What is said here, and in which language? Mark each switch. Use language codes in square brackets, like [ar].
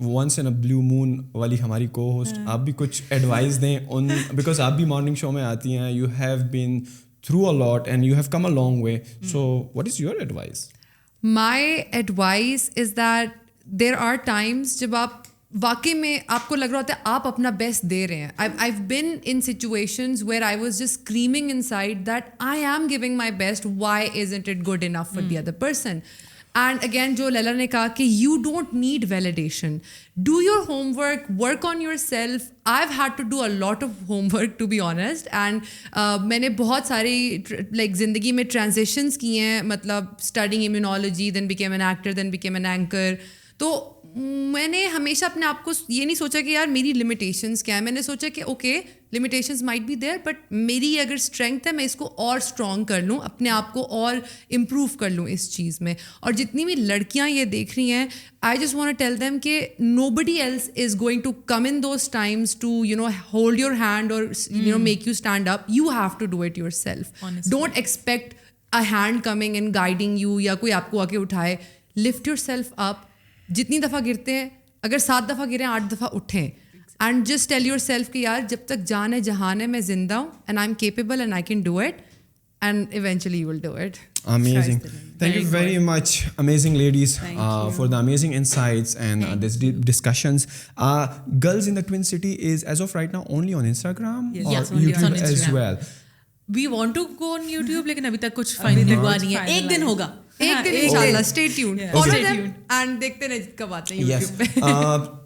[en] Once in a blue moon [ur] والی ہماری کو ہوسٹ, آپ بھی کچھ ایڈوائز دیں ان, بیکاز آپ بھی مارننگ شو میں آتی ہیں, [en] you have been through a lot and you have come a long way. So what is your advice? My advice is that there are times [ur] جب آپ واقعی میں آپ کو لگ رہا ہوتا ہے آپ اپنا بیسٹ دے رہے ہیں. [en] I've been in situations where I was just screaming inside that I am giving my best, why isn't it good enough for the other person? And again, [ur] جو لیلا نے کہا کہ [en] you don't need validation. Do your homework, work on yourself. I've had to do a lot of homework to be honest. And [ur] میں نے بہت ساری [en] like [ur] زندگی میں [en] transitions [ur] کی ہیں, مطلب [en] studying immunology, then became an actor, then became an anchor. تو [ur] میں نے ہمیشہ اپنے آپ کو یہ نہیں سوچا کہ یار میری لمیٹیشنس کیا ہے. میں نے سوچا کہ [en] okay limitations might be there but [ur] میری اگر اسٹرینتھ ہے میں اس کو اور اسٹرانگ کر لوں, اپنے آپ کو اور امپروو کر لوں اس چیز میں. اور جتنی بھی لڑکیاں یہ دیکھ رہی ہیں [en] I just want to tell them کہ nobody else is going to come in those times to hold your hand اور make you stand up. You have to do it yourself. Don't expect a hand coming and guiding you [ur] یا کوئی آپ کو آ کے اٹھائے. [en] Lift yourself up. [ur] جتنی دفعہ گرتے ہیں, اگر 7 دفعہ گریں 8 دفعہ اٹھیں. [en] and just tell yourself [ur] کہ یار جب تک جان ہے جہان ہے میں زندہ ہوں [en] And I am capable and I can do it and eventually you will do it. Amazing. Thank you very much, amazing ladies, for the amazing insights and these deep discussions. Girls in the Twin City is as of right now only on Instagram or YouTube as well. We want to go on YouTube [ur] لیکن ابھی تک کچھ final ہوا نہیں ہے. ایک دن ہوگا, ایک دن انشاءاللہ. [en] stay tuned, follow them and [ur] دیکھتے رہیں کب آتے ہیں یوٹیوب پہ.